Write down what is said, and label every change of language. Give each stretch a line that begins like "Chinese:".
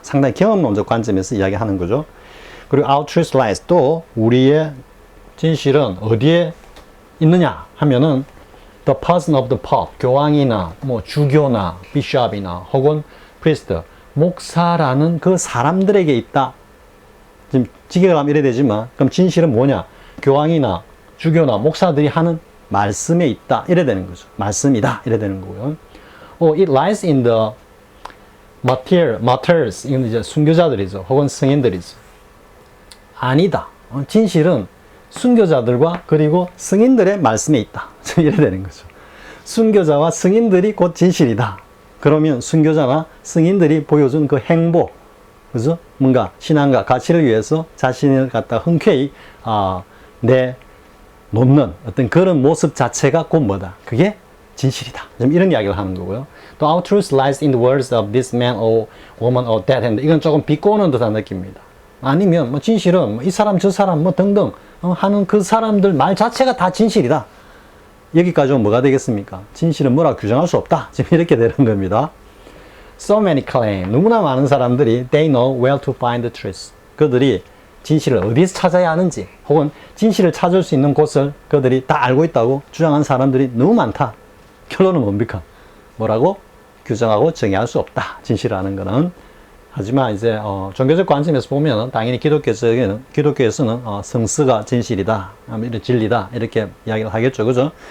Korean: 상당히 경험론적 관점에서 이야기하는 거죠. 그리고
English: our truth lies,
Korean: 또 우리의 진실은 어디에 있느냐 하면은
English: the person of the pope,
Korean: 교황이나 뭐 주교나 bishop이나 혹은 priest, 목사라는 그 사람들에게 있다. 지금 직역을 하면 이래 되지만, 그럼 진실은 뭐냐? 교황이나 주교나 목사들이 하는 말씀에 있다 이래 되는 거죠. 말씀이다 이래 되는 거고요.
English: It lies in the martyrs,
Korean: 이건 이제 순교자들이죠. 혹은 승인들이죠. 아니다. 진실은 순교자들과 그리고 승인들의 말씀에 있다. 이래 되는 거죠. 순교자와 승인들이 곧 진실이다. 그러면 순교자나 승인들이 보여준 그 행보, 그죠? 뭔가 신앙과 가치를 위해서 자신을 갖다 흔쾌히 내놓는 어떤 그런 모습 자체가 곧 뭐다? 그게 진실이다. 좀 이런 이야기를 하는 거고요. 또
English: our truth lies in the words of this man or woman or that
Korean: 했는데 이건 조금 비꼬는 듯한 느낌입니다. 아니면 뭐 진실은 뭐 이 사람 저 사람 뭐 등등 하는 그 사람들 말 자체가 다 진실이다. 여기까지 오면 뭐가 되겠습니까? 진실은 뭐라 규정할 수 없다. 지금 이렇게 되는 겁니다.
English: So many claim.
Korean: 너무나 많은 사람들이
English: they know where to find the truth.
Korean: 그들이 진실을 어디서 찾아야 하는지 혹은 진실을 찾을 수 있는 곳을 그들이 다 알고 있다고 주장한 사람들이 너무 많다. 결론은 뭡니까? 뭐라고? 규정하고 정의할 수 없다. 진실이라는 거는. 하지만 이제 종교적 관점에서 보면 당연히 기독교에서는 성스가 진실이다, 진리다 이렇게 이야기를 하겠죠, 그죠?